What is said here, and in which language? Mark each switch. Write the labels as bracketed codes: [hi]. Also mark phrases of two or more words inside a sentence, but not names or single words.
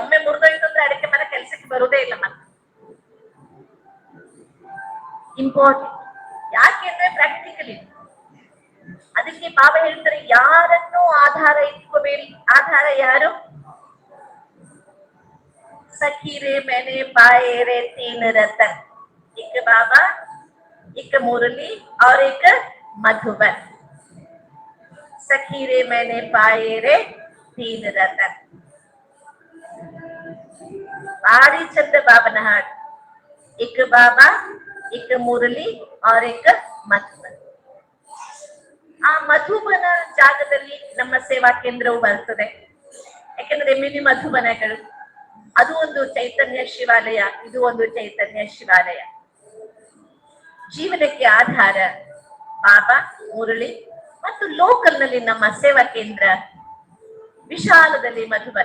[kn] ಒಮ್ಮೆ ಮುರಿದೋಯ್ತು ಅಂದ್ರೆ ಅಡಿಕೆ ಮರ ಕೆಲಸಕ್ಕೆ ಬರುವುದೇ ಇಲ್ಲ ಮತ್ತೆ. ಇಂಪಾರ್ಟೆಂಟ್. ಯಾಕೆಂದ್ರೆ ಪ್ರಾಕ್ಟಿಕಲ್ ಇದೆ. ಅದಕ್ಕೆ ಬಾಬಾ ಹೇಳ್ತಾರೆ, ಯಾರನ್ನೂ ಆಧಾರ ಇಟ್ಕೋಬೇಡಿ. ಆಧಾರ ಯಾರು? [hi] ಸಖೀರೆ मैंने पाए रे 3 रतन, एक बाबा, एक मुरली और एक मधुबन. सखीरे मैंने पाए रे 3 रतन. बाड़ी चंद बाबन हाट, एक बाबा, एक मुरली और एक मधुबन. [kn] ಆ ಮಧುಬನ ಜಾಗದಲ್ಲಿ ನಮ್ಮ ಸೇವಾ ಕೇಂದ್ರವು ಬರ್ತದೆ. ಯಾಕಂದ್ರೆ ಮಿನಿ ಮಧುಬನಗಳು, ಅದು ಒಂದು ಚೈತನ್ಯ ಶಿವಾಲಯ, ಇದು ಒಂದು ಚೈತನ್ಯ ಶಿವಾಲಯ. ಜೀವನಕ್ಕೆ ಆಧಾರ ಬಾಬಾ, ಮುರಳಿ ಮತ್ತು ಲೋಕಲ್ ನಲ್ಲಿ ನಮ್ಮ ಸೇವಾ ಕೇಂದ್ರ ವಿಶಾಲದಲ್ಲಿ ಮಧುಬನ.